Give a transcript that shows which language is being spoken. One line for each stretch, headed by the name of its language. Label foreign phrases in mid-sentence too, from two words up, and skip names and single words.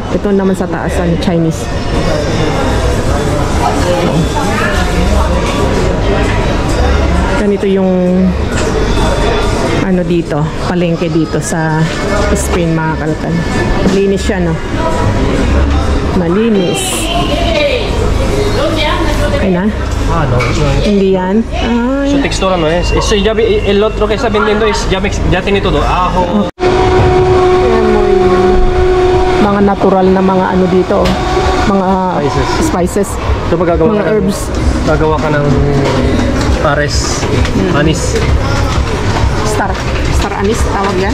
Filipino: Ito naman sa taasan, Chinese. Ganito yung dito, palengke dito sa Spain mga kalkan. Malinis siya, no? Malinis. Ay na? Ah, no. Hindi yan? Ay.
Spanish: Su textura no es. Eso ya el otro que está vendiendo es ya tiene todo. Ajo.
Filipino: Ayan mo yung mga natural na mga dito, oh. Mga spices. Ito magagawa Mga ka herbs. Gagawa ka ng pares, anis.
English: Star anise,
Filipino: tawag yan.